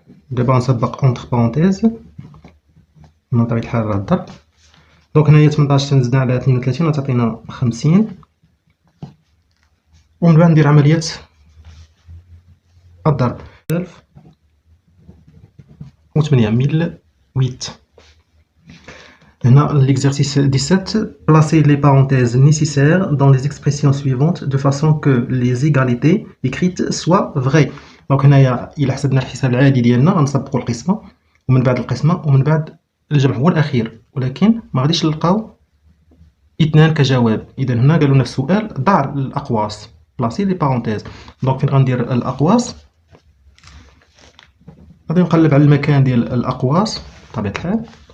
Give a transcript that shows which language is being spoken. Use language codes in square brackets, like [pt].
[ar] دابا غنسبق اونتر بارونتيز من طبيعة الحال راه الضرب. دونك هنايا 18 تنزدنا على 32 غتعطينا 50، ومن بعد ندير عملية الضرب 1008. [fr] هنا l'exercice 17, placez les parenthèses nécessaires dans les expressions suivantes de façon que les égalités écrites soient vraies. [ar] دونك هنايا إلا حسبنا الحساب العادي ديالنا غنسبقوا القسمة ومن بعد القسمة ومن بعد الجمع هو الأخير، ولكن ما غاديش نلقاو اثنان كجواب. إذا هنا قالوا لنا في السؤال ضع الأقواس، بلاسي لي بارونتيز. دونك فين غندير الأقواس؟ غادي نقلب على المكان ديال الأقواس بطبيعة الحال.